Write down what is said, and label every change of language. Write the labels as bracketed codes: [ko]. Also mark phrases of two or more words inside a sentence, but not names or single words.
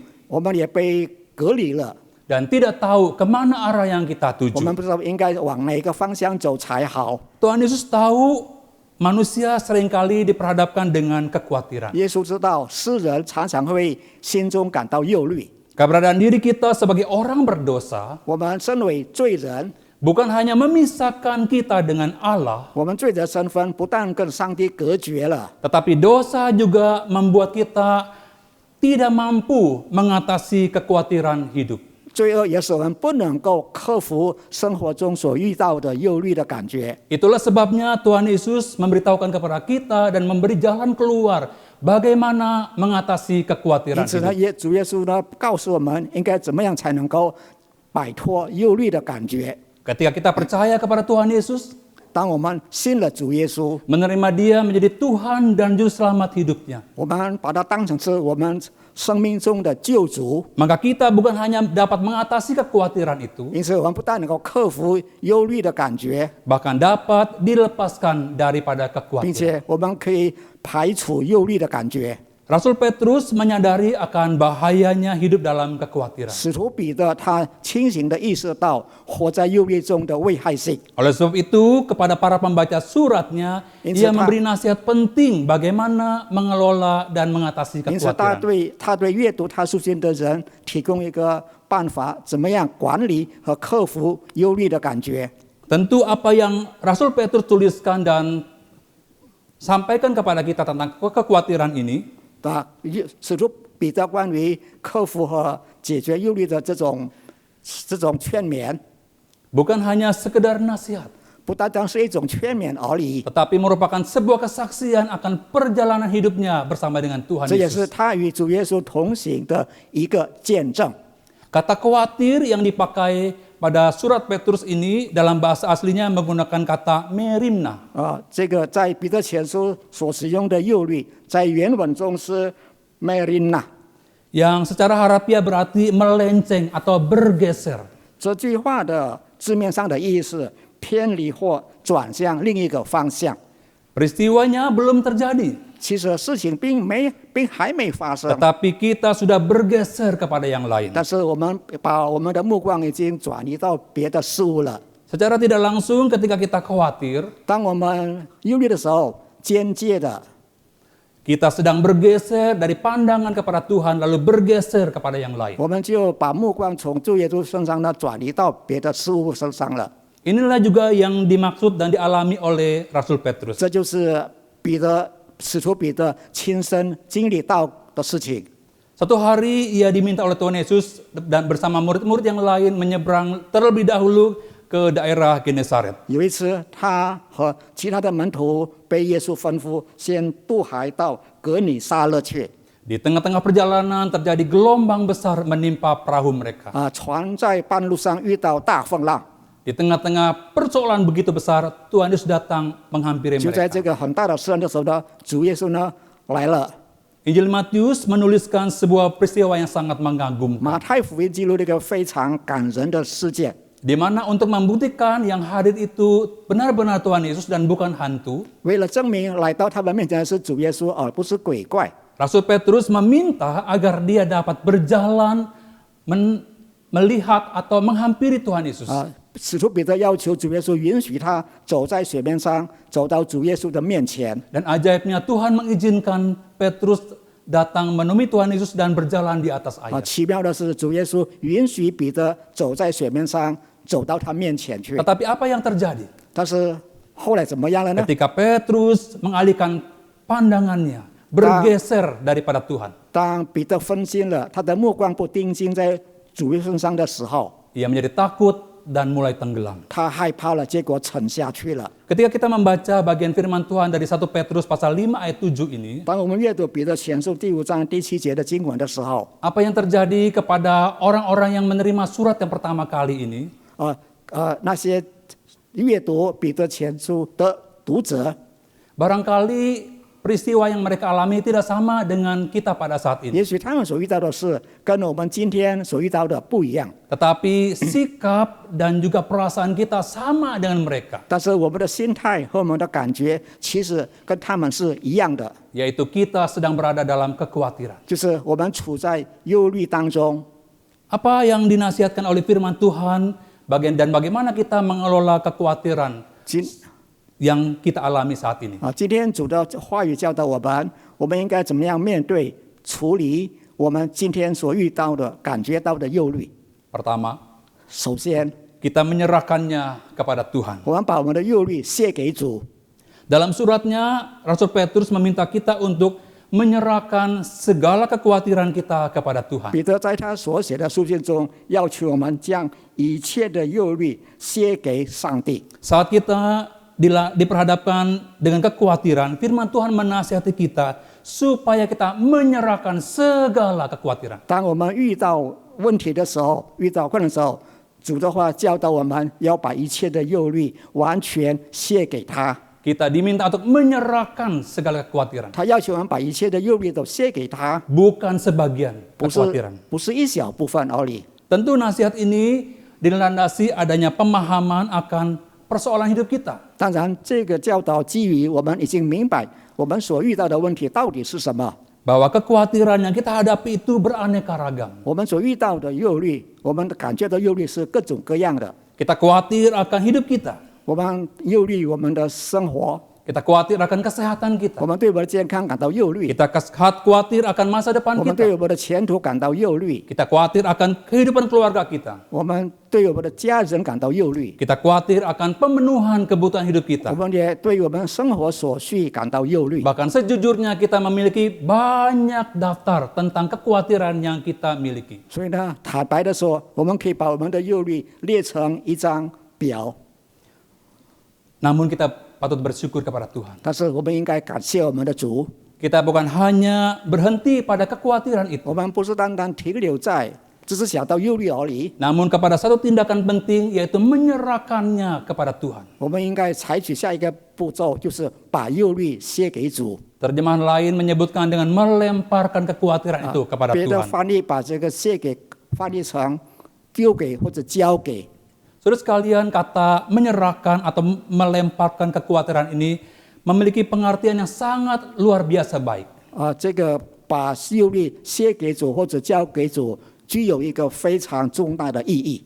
[zh] 我们也被隔离了， [id] dan tidak tahu kemana arah yang kita [zh] 我们 [id] tuju. [zh] 不知道应该往哪一个方向走才好。 [id] Tuhan Yesus tahu manusia seringkali diperhadapkan dengan kekhawatiran. [zh] 耶稣知道世人常常会心中感到忧虑， [id] Keberadaan diri kita sebagai orang berdosa [zh] 我们身为罪人， [id] bukan hanya memisahkan kita dengan Allah, [zh] 我们罪的身份不但跟上帝隔绝了， [id] tetapi dosa juga membuat kita tidak mampu mengatasi kekhawatiran hidup. [zh] 罪恶也使我们不能够克服生活中所遇到的忧虑的感觉。 [id] Itulah sebabnya Tuhan Yesus memberitahukan kepada kita dan memberi jalan keluar bagaimana mengatasi [zh] 因 [id] kekhawatiran [zh] 此呢， [id] hidup. [zh] 主耶稣呢告诉我们应该怎么样才能够摆脱忧虑的感觉。 [id] Ketika kita percaya kepada Tuhan Yesus, [zh] 当我们信了主耶稣， [id] menerima Dia menjadi Tuhan dan Juru Selamat hidupnya, [zh] 我们把它当成是我们生命中的救主， [id] maka kita bukan hanya dapat mengatasi kekhawatiran itu, [zh] 因此我们不但能够克服忧虑的感觉， [id] bahkan dapat dilepaskan daripada [zh] 并 [id] kekhawatiran. [zh] 且我们可以排除忧虑的感觉。 [id] Rasul Petrus menyadari akan bahayanya hidup dalam kekhawatiran. [zh] 使徒彼得他清醒地意识到活在忧虑中的危害性， [id] Oleh sebab itu, kepada para pembaca suratnya, ia memberi nasihat penting bagaimana mengelola dan mengatasi [zh] 因此他 [id] kekhawatiran. [zh] 对阅读他书信的人提供一个办法，怎么样管理和克服忧虑的感觉。 [id] Tentu apa yang Rasul Petrus tuliskan dan sampaikan kepada kita tentang kekhawatiran ini, [zh] 使徒彼得关于克服和解决忧虑的这种劝勉， [id] bukan hanya sekedar nasihat, [zh] 不单单是一种劝勉而已， [id] tetapi merupakan sebuah kesaksian akan perjalanan hidupnya bersama dengan Tuhan [zh] 这也是 [id] Yesus. [zh] 他与主耶稣同行的一个见证。 [id] Kata khawatir yang dipakai pada surat Petrus ini dalam bahasa aslinya menggunakan kata merimna. [zh] 这个在彼得前书所使用的诱律，在原文中是 merina。 [id] Yang secara harafiah berarti melenceng atau bergeser. [zh] 这句话的字面上的意思，偏离或转向另一个方向。 [id] Peristiwanya belum terjadi, [zh] 其实事情并还没发生， [id] tetapi kita sudah bergeser kepada yang lain. [zh] 但是我们把我们的目光已经转移到别的事物了。 [id] Secara tidak langsung ketika kita khawatir, [zh] 当我们忧虑的时候，间接的 [id] kita sedang bergeser dari pandangan kepada Tuhan lalu bergeser kepada yang lain. [zh] 我们就把目光从主耶稣身上呢转移到别的事物身上了。 [id] Inilah juga yang dimaksud dan dialami oleh Rasul Petrus. [zh] 这就是使徒彼得亲身经历到的事情。 [id] Satu hari ia diminta oleh Tuhan Yesus dan bersama murid-murid yang lain menyeberang terlebih dahulu ke daerah Genesaret. [zh] 有一次，他和其他的门徒被耶稣吩咐先渡海到格尼撒勒去。 [id] Di tengah-tengah perjalanan terjadi gelombang besar menimpa perahu mereka. [zh] 船在半路上遇到大风浪， [id] Di tengah-tengah persoalan begitu besar, Tuhan Yesus datang menghampiri [zh] 就在 [id] mereka. [zh] 这个很大的事的时候呢，主耶稣呢来了。 [id] Injil Matius menuliskan sebuah peristiwa yang sangat mengagumkan, [zh] 马太福音记录了一个非常感人的事件， [id] di mana untuk membuktikan yang hadir itu benar-benar Tuhan Yesus dan bukan hantu, [zh] 为了证明来到他们面前的是主耶稣，而不是鬼怪， [id] Rasul Petrus meminta agar dia dapat berjalan melihat atau menghampiri Tuhan Yesus. [zh] 使徒彼得要求主耶稣允许他走在水面上，走到主耶稣的面前。 [id] Dan ajaibnya Tuhan mengizinkan Petrus datang menemui Tuhan Yesus dan berjalan di atas air. [zh] 奇妙的是，主耶稣允许彼得走在水面上，走到他面前去。 [id] Tetapi apa yang terjadi? [zh] 但是后来怎么样了呢？ [id] Ketika Petrus mengalihkan pandangannya, bergeser daripada Tuhan. [zh] 当彼得分心了，他的目光不定睛在主耶稣身上的时候， [id] Ia menjadi takut dan mulai tenggelam. [zh] 他害怕了，结果沉下去了。 [id] Ketika kita membaca bagian firman Tuhan dari 1 Petrus pasal 5 ayat 7 ini, [zh] 当我们阅读彼得前书第5章第7节的经文的时候， [id] apa yang terjadi kepada orang-orang yang menerima surat yang pertama kali ini? [zh] 那些阅读彼得前书的读者， [id] Barangkali peristiwa yang mereka alami tidak sama dengan kita pada saat ini. [zh] 也许他们所遇到的事跟我们今天所遇到的不一样， [id] Tetapi sikap dan juga perasaan kita sama dengan mereka, [zh] 但是我们的心态和我们的感觉其实跟他们是一样的， [id] yaitu kita sedang berada dalam kekhawatiran. [zh] 就是我们处在忧虑当中。 [id] Apa yang dinasihatkan oleh firman Tuhan dan bagaimana kita mengelola kekhawatiran [zh] 今 [id] yang kita alami saat ini? [zh] 今天主的话语教导我们应该怎么样面对、处理我们今天所遇到的、感觉到的忧虑。 [id] Pertama, [zh] 首先， [id] kita menyerahkannya kepada Tuhan. [zh] 我们把我们的忧虑卸给主。 [id] Dalam suratnya, Rasul Petrus meminta kita untuk menyerahkan segala kekhawatiran kita kepada Tuhan. [zh] 彼得在他所写的书信中，要求我们将一切的忧虑卸给上帝。 [id] Saat kita diperhadapkan dengan kekhawatiran, firman Tuhan menasihati kita supaya kita menyerahkan segala kekhawatiran. [zh] 当我们遇到问题的时候，遇到困难的时候，主的话教导我们要把一切的忧虑完全卸给他。 [id] Kita diminta untuk menyerahkan segala kekhawatiran, [zh] 他要求我们把一切的忧虑都卸给他， [id] bukan sebagian [zh] 不是 [id] kekhawatiran. [zh] 不是一小部分而已。 [id] Tentu nasihat ini dilandasi adanya pemahaman akan persoalan hidup kita. [zh] 当然，这个教导基于我们已经明白我们所遇到的问题到底是什么。 [id] Bahwa kekhawatiran yang kita hadapi itu beraneka ragam. [zh] 我们所遇到的忧虑，我们感觉到忧虑是各种各样的。 [id] Kita khawatir akan hidup kita. [zh] 我们忧虑我们的生活， [id] Kita khawatir akan kesehatan [zh] 我 [id] kita. [zh] 们对我们的健康感到忧虑， [id] Kita khawatir akan masa depan [zh] 我们对 [id] kita. [zh] 我们的前途感到忧虑， [id] Kita khawatir akan kehidupan keluarga kita. [zh] 我们对我们的家人感到忧虑， [id] Kita khawatir akan pemenuhan kebutuhan hidup [zh] 我 [id] kita. [zh] 们也对我们生活所需感到忧虑。 [id] Bahkan sejujurnya kita memiliki banyak daftar tentang kekhawatiran yang kita miliki. [zh] 所以呢，坦白的说，我们可以把我们的忧虑列成一张表。 [id] Namun kita patut bersyukur kepada Tuhan. [zh] 但是我们应该感谢我们的主， [id] Kita bukan hanya berhenti pada kekhawatiran itu, [zh] 我们不是单单停留在只是想到忧虑而已， [id] namun kepada satu tindakan penting, yaitu menyerahkannya kepada Tuhan. [zh] 我们应该采取下一个步骤，就是把忧虑卸给主。 [id] Terjemahan lain menyebutkan dengan melemparkan kekhawatiran itu kepada [zh] 别的 [id] Tuhan. [zh] 翻译把这个卸给翻译成丢给或者交给。 [id] Saudara sekalian, kata menyerahkan atau melemparkan kekhawatiran ini memiliki pengertian yang sangat luar biasa baik. [zh] 这个把忧虑卸给主或者交给主，具有一个非常重大的意义。